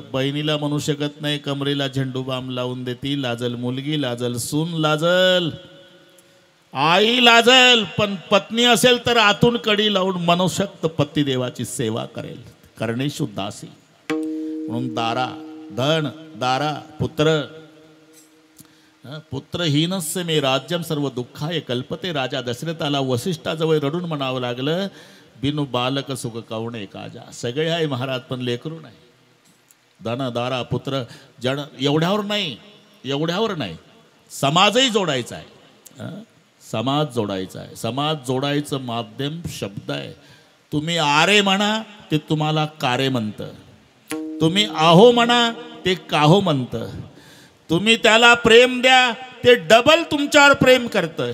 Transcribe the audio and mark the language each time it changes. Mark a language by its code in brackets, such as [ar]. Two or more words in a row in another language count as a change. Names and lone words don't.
[mr] बहिणीला म्हणू शकत नाही कमरेला झेंडू बाम लावून देती, लाजल मुलगी, लाजल सून, लाजल आई, लाजल. पण पत्नी असेल तर आतून कडी लावून मनोशक्त पतिदेवाची सेवा करेल. [sa] करणेषु दासी. [mr] म्हणून दारा धन, दारा पुत्र. [sa] पुत्रहीनस्य मे राज्यम सर्व दुःखाय कल्पते. [mr] राजा दशरथाला वसिष्ठाजवळ रडून म्हणावं लागलं, [awa] बिनु बालक सुख कवणे काजा. [mr] सगळे आहे महाराज पण लेकरू नाही. धन, दारा, पुत्र, जन एवढ्यावर नाही, समाजही जोडायचा आहे. समाज जोडायचा आहे. समाज जोडायचं माध्यम शब्द आहे. तुम्ही आरे म्हणा ते तुम्हाला कारे म्हणतं, तुम्ही आहो म्हणा ते काहो म्हणतं, तुम्ही त्याला प्रेम द्या ते डबल तुमच्यावर प्रेम करतं.